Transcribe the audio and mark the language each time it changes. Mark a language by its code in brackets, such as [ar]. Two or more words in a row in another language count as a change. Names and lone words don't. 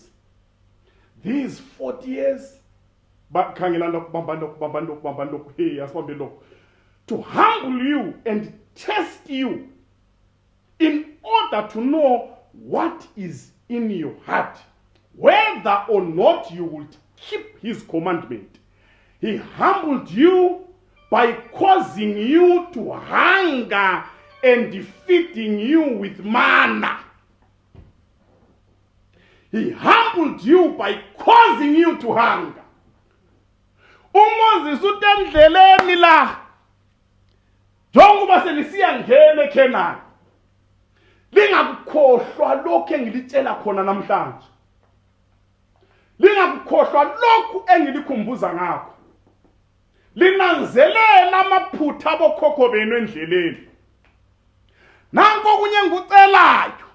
[en] These 40 years to humble you and test you in order to know what is in your heart, whether or not you would keep his commandment. He humbled you by causing you to hunger and feeding you with manna. He humbled you by causing you to hunger. [nd] uMoses utendleleni la njengoba selisiya ngene eKenani lingakukhohlwa lokho engilitshela khona namhlanje lingakukhohlwa lokho engilikhumbuza ngakho linanzelela amaphutha abokhokho benu endleleni nanko kunye ngicelayo